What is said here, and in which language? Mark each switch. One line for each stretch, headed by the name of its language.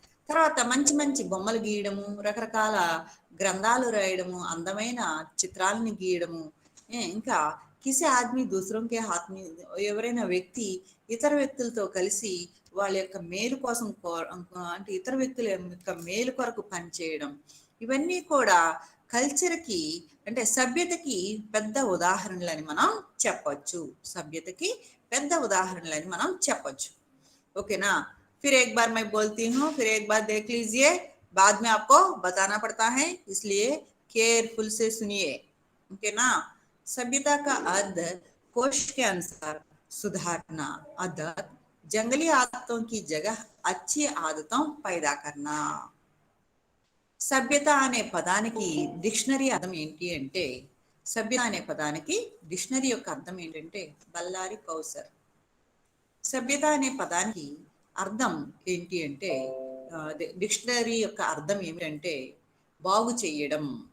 Telugu: తర్వాత మంచి మంచి బొమ్మలు గీయడము, రకరకాల గ్రంథాలు రాయడము, అందమైన చిత్రాలను గీయడము, ఇంకా
Hindi: కిసి ఆద్మీ దూసరోంకే హాత్మీ
Telugu: ఎవరైనా వ్యక్తి ఇతర వ్యక్తులతో కలిసి వాళ్ళ యొక్క మేలు కోసం అంటే ఇతర వ్యక్తుల యొక్క మేలు కొరకు పనిచేయడం, ఇవన్నీ కూడా కల్చర్కి అంటే సభ్యతకి పెద్ద ఉదాహరణలని మనం చెప్పొచ్చు. సభ్యతకి పెద్ద ఉదాహరణలని మనం చెప్పొచ్చు. ఓకేనా?
Hindi: फिर एक बार मैं बोलती हूँ, फिर एक बार देख लीजिए, बाद में आपको बताना पड़ता है, इसलिए केयरफुल से सुनिए. ओके ना? सभ्यता का अर्थ कोश के अनुसार सुधारना, अर्थात जंगली आदतों की जगह अच्छी आदतों पैदा करना.
Telugu: సభ్యత అనే పదానికి డిక్షనరీ అర్థం ఏంటి అంటే, సభ్యత అనే పదానికి డిక్షనరీ యొక్క అర్థం ఏంటంటే బల్లారి కౌసర్. సభ్యత అనే పదానికి అర్థం ఏంటి అంటే, డిక్షనరీ యొక్క అర్థం ఏమిటంటే బాగు చేయడం.